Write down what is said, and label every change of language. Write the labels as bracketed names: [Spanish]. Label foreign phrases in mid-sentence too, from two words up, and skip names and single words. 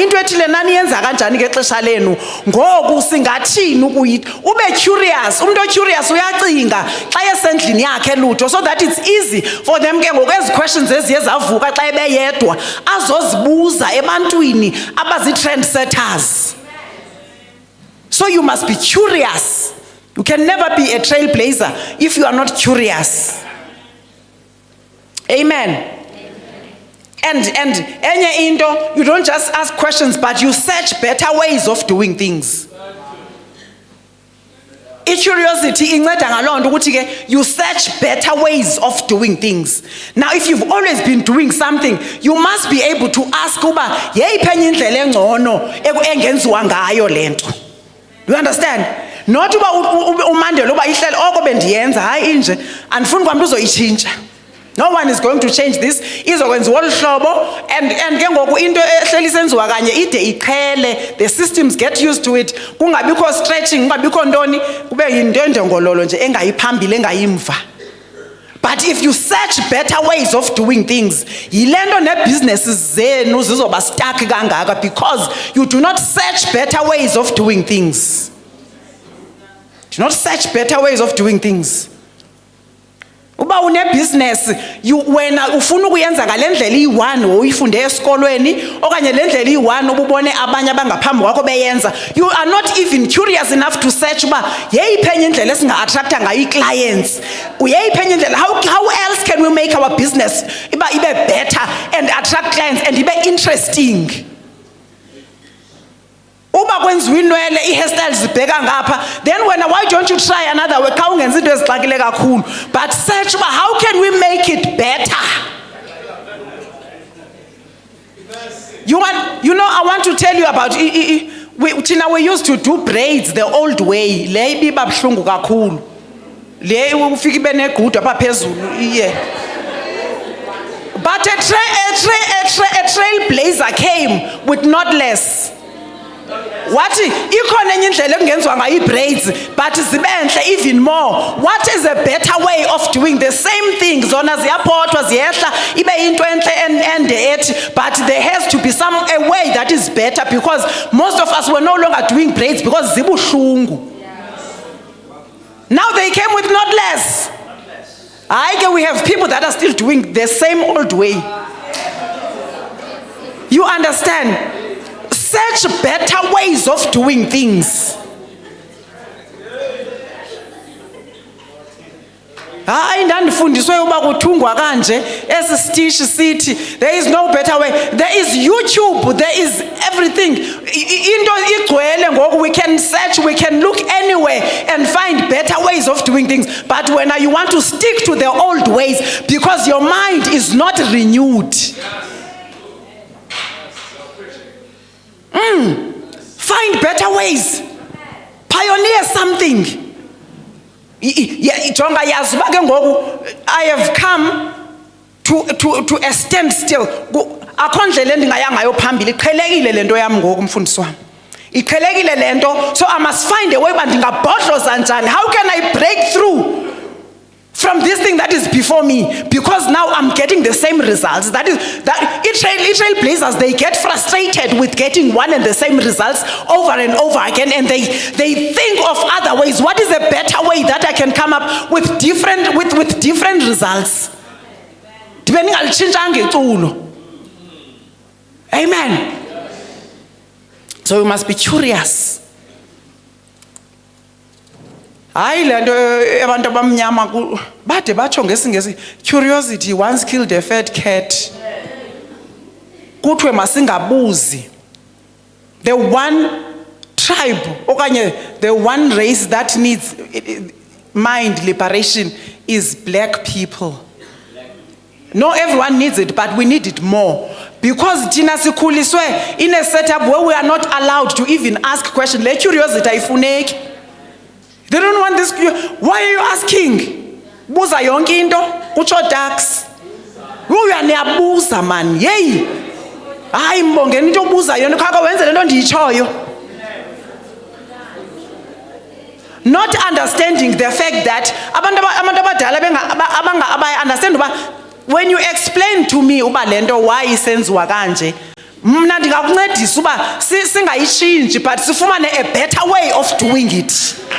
[Xhosa] Into ethile nani yenza kanjani ngexesha lenu? Ngoku singathini ukuyitho? Ube curious. Umuntu curious uyacinga xa esendlini yakhe lutho, [English] so that it's easy for them [Xhosa] ke ngokwezi questions eziye zavuka xa ebeyedwa azozibuza ebantwini abazi trendsetters. [English] So you must be curious. You can never be a trailblazer if you are not curious. Amen. And [Xhosa] enye into, [English] you don't just ask questions, but you search better ways of doing things. Curiosity [Xhosa] inceda ngaloo nto ukuthi ke [English] you search better ways of doing things. Now if you've always been doing something, you must be able to ask [Xhosa] uba yeyiphi enye indlela engcono engenziwa ngayo lento. [English] You understand? [Xhosa] Not uba umandela uba ihleli oko bendiyenza hayi inje andifuni kwamntu uzoyitshintsha. [English] No one is going to change this. [Xhosa] Izokwenziwa olu hlobo and ke ngoku into ehleli isenziwa kanye ide iqhele. [English] The systems get used to it. [Xhosa] Kungabikho stretching, kungabikho ntoni, kube yinto endengololo nje engayiphambili engayimva. [English] But if you search better ways of doing things, [Xhosa] yilento nebusinesses zenu zizoba stuck kangaka [English] because you do not search better ways of doing things. Do not search better ways of doing things. [Xhosa] Uba une business, wena ufuna ukuyenza ngalendlela iyi-1 oyifunde esikolweni okanye lendlela iyi-1 ububone abanye abangaphambi kwakho beyenza. [English] You are not even curious enough to search [Xhosa] uba yeyiphi enye indlela esinga-attracta ngayo ii-clients. Yeyiphi enye indlela, [English] how else can we make our business ibe better and attract clients and ibe interesting? [Xhosa] Uba kwenziwa inwele i-hairstyles zibheka ngapha, [English] then why don't you try another way? [Xhosa] Kha ungenza into ezixakile kakhulu, [English] but search uba how can we make it better? I want to tell you about we used to do braids the old way. [Xhosa] Le ibiba buhlungu kakhulu. Le ufika ibe negudu apha phezulu iye. [English] But a trailblazer came with knotless. [Xhosa] What ikhona enye indlela ekungenziwa ngayo i-braids but zibenhle [English] even more. What is a better way of doing the same thing? [Xhosa] Zona ziyaphothwa ziyehla ibe into enhle ende ethi, [English] but there has to be a way that is better because most of us were no longer doing braids because zibuhlungu. Now they came with knotless. We have people that are still doing the same old way. You understand? search better ways of doing things. [Xhosa] Hayi ndandifundiswe uba kuthungwa kanje esisitishi sithi [English] there is no better way. There is YouTube, there is everything. [Xhosa] Into igcwele ngoku, [English] we can search, we can look anywhere and find better ways of doing things. But when you want to stick to the old ways because your mind is not renewed. Find better ways. Pioneer something. I have come to a standstill. [Xhosa] Akho ndlela endingayanga yophambili, iqhelekile lento yami ngoku mfundisi wami. Iqhelekile lento, [English] so I must find a way [Xhosa] uba ndingabhodloza njani. [English] How can I break through from this thing that is before me? Because now I'm getting the same results. That trailblazers, they get frustrated with getting one and the same results over and over again, and they think of other ways. What is a better way that I can come up with different results? Depending on the Amen. So we must be curious. [Xhosa] Hayi lento abantu abamnyama bade batsho ngesingesi, [English] curiosity once killed a fat cat. [Xhosa] Kuthiwe masingabuzi. [English] The one tribe okanye the one race that needs mind liberation is black people. No, everyone needs it, but we need it more. Because [Xhosa] Tina sikhuliswe [English] in a setup where we are not allowed to even ask questions. [Xhosa] Le curiosity ayifuneki. [English] They don't want this. Why are you asking? [Xhosa] Buza yonke into, kutsho tax. Uya niyabuza man. Yey. Hayi mbongeni into obuza yona khaka wenze lento ndiyitshoyo. [English] Not understanding the fact that [Xhosa] abantu abadala abanga [English] understand uba when you explain to me [Xhosa] uba lento [English] why [Xhosa] isenziwa kanje, mna ndingakuncedisa uba singayitshintshi [English] but sifumane a better way of doing it.